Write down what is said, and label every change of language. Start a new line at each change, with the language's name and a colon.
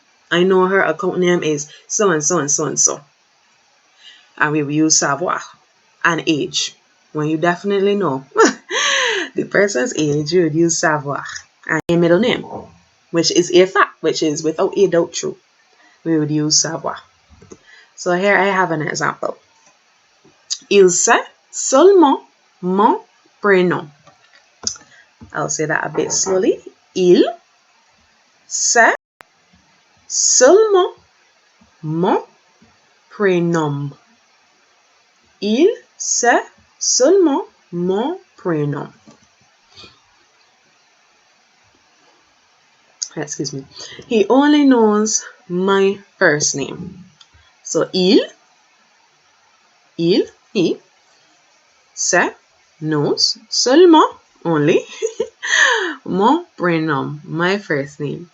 English: I know her account name is so and so and so and so. And we will use savoir. And age. When you definitely know the person's age, you would use savoir. And a middle name, which is a fact, which is without a doubt true, we would use savoir. So here I have an example.
French: Il sait seulement mon prénom. I'll say that a bit slowly. Il sait seulement mon prénom. Il sait seulement mon prénom.
English: Excuse me. He only knows my first name. So he
French: sait,
English: knows,
French: seulement,
English: only,
French: mon prénom,
English: my first name.